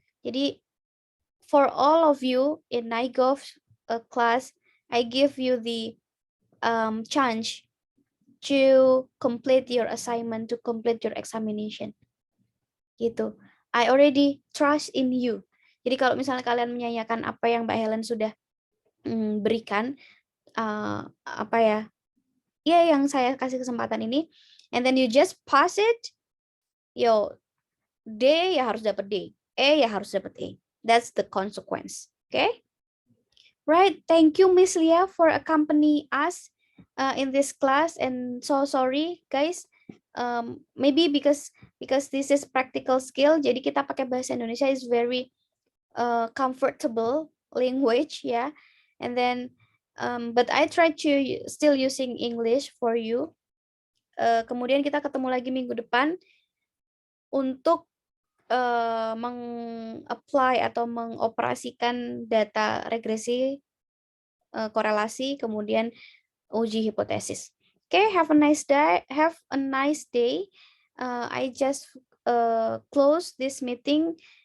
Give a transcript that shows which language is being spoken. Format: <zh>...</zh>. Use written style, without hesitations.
<en>Jadi for all of you in NIGOV class, I give you the chance to complete your assignment, to complete your examination.</en> <id>Gitu.</id> <en>I already trust in you.</en> <id>Jadi kalau misalnya kalian menyanyikan apa yang Mbak Helen sudah berikan, apa ya yang saya kasih kesempatan ini,</id> <en>and then you just pass it,</en> <id>yo, D ya harus dapat D, E ya harus dapat E.</id> <en>That's the consequence. Okay? Right. Thank you, Miss Lia, for accompanying us in this class. And so sorry, guys. Maybe because this is practical skill,</en> <id>jadi kita pakai bahasa Indonesia</id> <en>is very comfortable language, ya. And then, but I try to still using English for you.</en> <id>Kemudian kita ketemu lagi minggu depan untuk meng-apply atau mengoperasikan data regresi, korelasi, kemudian uji hipotesis.</id> <en>Okay, have a nice day. Have a nice day. I just close this meeting.</en>